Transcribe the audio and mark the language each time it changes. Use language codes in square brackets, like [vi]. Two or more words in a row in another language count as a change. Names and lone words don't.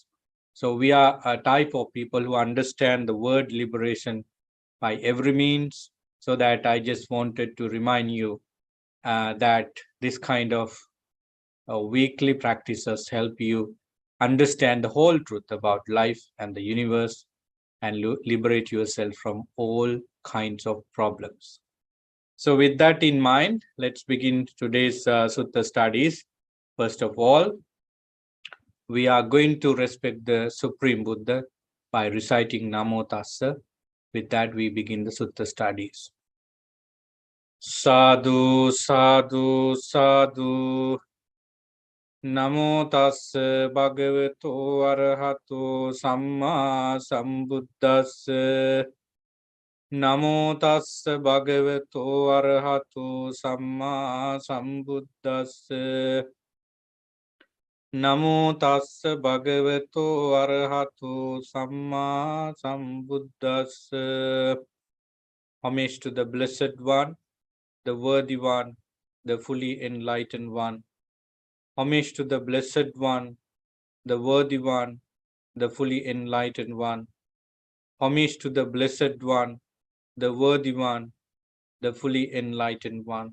[en] So we are a type of people who understand the word liberation by every means, so that I just wanted to remind you that this kind of weekly practices help you understand the whole truth about life and the universe and liberate yourself from all kinds of problems. So with that in mind, let's begin today's Sutta studies. First of all, we are going to respect the Supreme Buddha by reciting [pi] Namo Tassa. [en] With that, we begin the Sutta studies. Sadhu, sadhu, sadhu. [pi] Namo Tassa Bhagavato Arahato Samma Sambuddhassa. Namo Tassa Bhagavato Arahato Samma Sambuddhassa. Namo Tassa Bhagavato Arahato Samma Sambuddhassa. [en] Homage to the Blessed One, the Worthy One, the fully enlightened One. Homage to the Blessed One, the Worthy One, the fully enlightened One. Homage to the Blessed One, the Worthy One, the fully enlightened One.